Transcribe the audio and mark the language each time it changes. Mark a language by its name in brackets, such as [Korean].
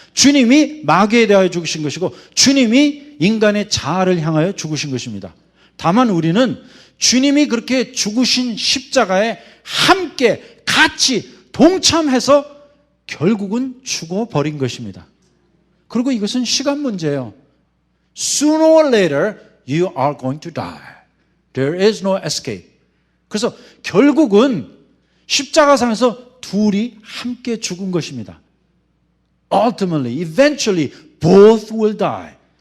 [Korean] 주님이 마귀에 대하여 죽으신 것이고, 주님이 인간의 자아를 향하여 죽으신 것입니다. 다만 우리는 주님이 그렇게 죽으신 십자가에 함께 같이 동참해서 결국은 죽어버린 것입니다. 그리고 이것은 시간 문제예요. [English] Sooner or later you are going to die. There is no escape. [Korean] 그래서 결국은 십자가상에서 둘이 함께 죽은 것입니다. [English] Ultimately, eventually, both will die.